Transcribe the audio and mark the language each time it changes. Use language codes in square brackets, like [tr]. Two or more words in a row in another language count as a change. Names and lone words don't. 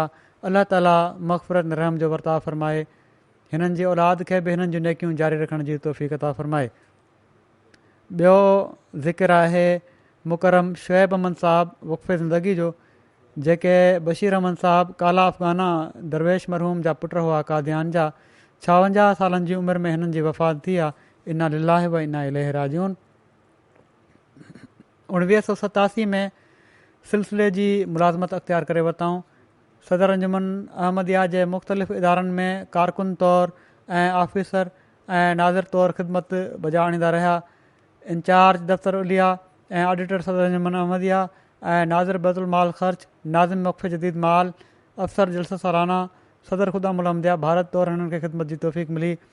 [sd] अलाह ताला मग़फ़िरत रहम जो वर्ताव फ़रमाए। हिननि जी औलाद खे बि हिननि जूं नेकियूं जारी रखण जी तौफ़ीक़ अता फ़रमाए। ॿियो ज़िक्र आहे मुकरम शुएब अमन साहब वक़्फ़े ज़िंदगी जो, जेके बशीर अमन साहब काला अफ़गाना दरवेश मरहूम जा पुट हुआ कादियान जा। 56 सालनि जी उमिरि में हिननि जी वफ़ात थी आहे। [ar] إنا لله وإنا إليه راجعون. [sd] 1987 में सिलसिले जी मुलाज़मत अख़्तियार करे वरिताऊं। सदर अंजुमन अहमदिया जे मुख़्तलिफ़ इदारनि में कारकुन तौरु ऐं ऑफिसर ऐं नाज़िर तौरु ख़िदमत बजा आणींदा रहिया। इंचार्ज दफ़्तर उलिया ऐं ऑडिटर सदर अंजुमन अहमदिया ऐं नाज़िर बैतुल माल ख़र्च, नाज़िम वक़्फ़े जदीद माल, अफ़सर जलसा सालाना, सदर ख़ुदामुल अहमदिया भारत तौरु हिननि खे ख़िदमत जी तौफ़ीक़ मिली।